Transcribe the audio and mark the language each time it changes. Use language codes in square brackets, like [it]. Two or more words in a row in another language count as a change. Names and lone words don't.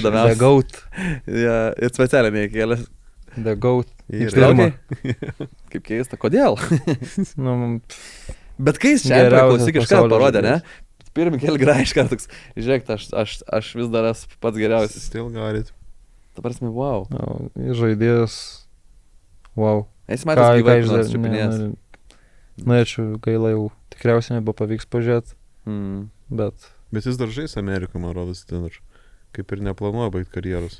[en] The [lt] įdomiausia. [en] Goat. [lt] Ja, ir specialiai neįkėlė. [en] The Goat. [lt] Ir- Pirma. Kaip keista, kodėl? Nu, Bet kai jis čia Geriausias klausyk, iškart pasaulio parodė, ne? žaidėjas. Pirmį kėlį graiškart toks, žiūrėk, aš vis dar esu pats geriausias. [en] Still got it. [lt] Ta prasme, wow. žaidėjas. Wow. Esi matęs gyvai, nors ne, čiupinės. norėčiau, gaila jau tikriausiai nebepavyks pažiūrėti, Mm. bet Bet jis dar žais Amerikoje, man rodos, ten ir kaip ir neplanuoja baigti karjeros.